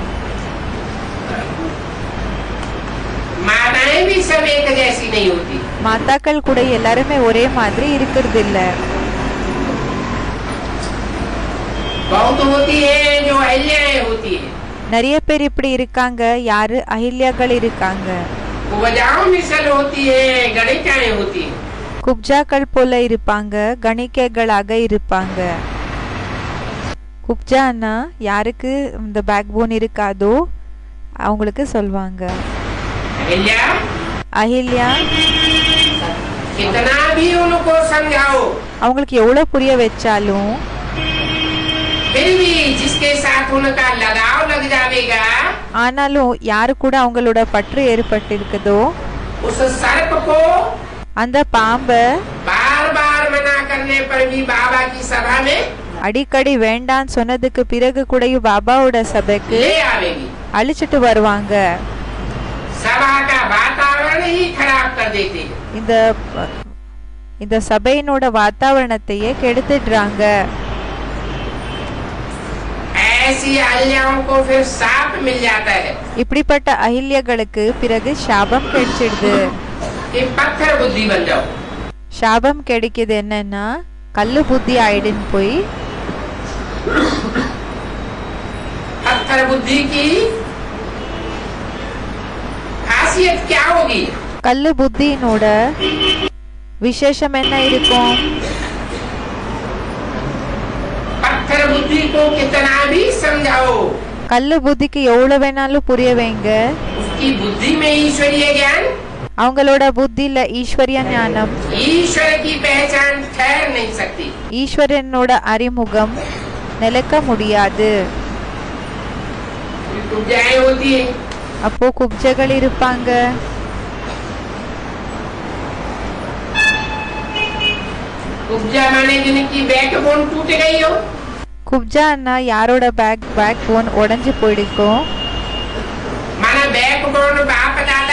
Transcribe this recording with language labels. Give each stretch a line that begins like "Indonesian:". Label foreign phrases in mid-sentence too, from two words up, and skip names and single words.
Hindi: माताएं भी सब एक जैसी नहीं होती.
Tamil: மாதாக்கள் கூட எல்லாருமே ஒரே மாதிரி இருக்கிறது இல்ல.
Hindi: बहुत होती है जो अहिल्याएं होती है.
Tamil: நிறைய பேர் இப்படி இருக்காங்க. யாரு? அஹில்யாக்கள் இருக்காங்க.
Hindi: कुब्जाओं मिसल होती है, गणिकाएं होती है.
Tamil: குப்ஜாக்கள் போல இருப்பாங்க, கணிக்கைகளாக இருப்பாங்க. குப்ஜானா யாருக்கு இந்த பேக் போன் இருக்காதோ அவங்களுக்கு சொல்வாங்க.
Hindi: अहिल्या,
Tamil: அஹில்யா
Hindi: कितना भी उनको समझाओ,
Tamil: அவங்களுக்கு எவ்வளவு புரிய வச்சாலும்
Hindi: फिर भी जिसके साथ उनका लगाव लग जाएगा,
Tamil: ஆனாலும் யாரு கூட அவங்களோட பற்று ஏற்பட்டிருக்குதோ
Hindi: उस सर्प को
Tamil: அந்த பாம்ப
Hindi: बार बार मना करने पर भी बाबा की सभा में
Tamil: அடிக்கடி வேண்டான்னு சொன்னதுக்கு பிறகு கூடயும் பாபாவோட சபைக்கு
Hindi: ले आवेगी.
Tamil: அழிச்சிட்டு வருவாங்க.
Hindi: सभा का वातावरण ही खराब कर देती है.
Tamil: இந்த சபையினோட வாतावरणத்தையே கெடுத்துடுறாங்க.
Hindi: ऐसी अहिल्याओं को फिर शाप मिल जाता है
Tamil: இப்படிப்பட்ட அஹில்யர்களுக்கு பிறகு சாபம் கிடைச்சிடுது.
Hindi: कि पत्थर बुद्धि बन जाओ.
Tamil: சாபம் கிடைக்குது என்னன்னா கல்லு புத்தி ஆயிடுன்னு போய்
Hindi: पत्थर बुद्धि की खासियत क्या होगी?
Tamil: கல்லு புத்தியினோட விசேஷம் என்ன இருக்கும்?
Hindi: पत्थर बुद्धि को कितना भी समझाओ,
Tamil: கல்லு புத்திக்கு எவ்வளவு வேணாலும் புரிய வைங்க,
Hindi: उसकी बुद्धि में ईश्वरीय ज्ञान,
Tamil: அவங்களோட புத்தியில ஈஸ்வரிய ஞானம்,
Hindi: ईश्वर की पहचान ठहर नहीं सकती.
Tamil: ஈஸ்வரனோட அறிமுகம் நிலைக்க முடியாது.
Hindi: कुब्जाएं होती है.
Tamil: அப்போ குப்ஜைகள் இருப்பாங்க.
Hindi: कुब्जा माने जिनकी बैकबोन टूट गई हो.
Tamil: குப்ஜான்னா யாரோட பேக் போன் உடைஞ்சு போயிடுக்கும்.
Hindi: माना बैकबोन बाप दादा,